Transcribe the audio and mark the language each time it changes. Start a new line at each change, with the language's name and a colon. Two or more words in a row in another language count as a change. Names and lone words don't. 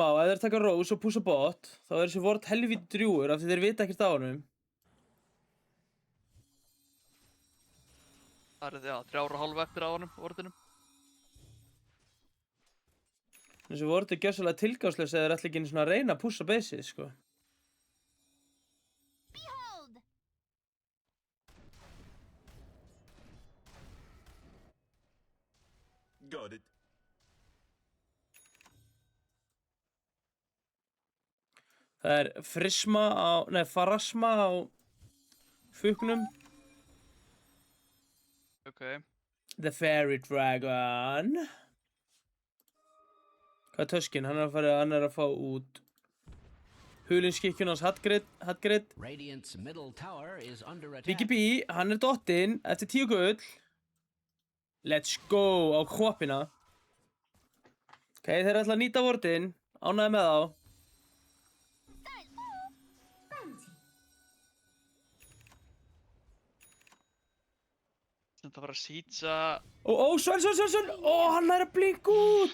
Icelandic: Ef þeir taka Rose og pússa bot, þá er þessi ward helvíti drjúgur af því þeir vita ekkert á honum. Það er, 3,5 eftir á honum, orðinum. Þessi ward er gjörsamlega tilgangslaus eða þeir ætla ekki einu svona að reyna að pússa baseið, sko.
English: Got it.
Icelandic: Það er Pharasma á fugnum. Ok.
English: The Fairy Dragon.
Icelandic: Hvað er töskin? Hann er að fá út hulinskikkjun hans Hallgrid.
English: Radiant's middle tower is under attack.
Icelandic: Biggie B, hann er dottinn eftir 10 gull.
English: Let's go
Icelandic: á Kvoppina. Ok, þeir ætla að nýta vordin. Ánægði með þá. Þetta var að sýtsa Sven. Hann er að blinka út.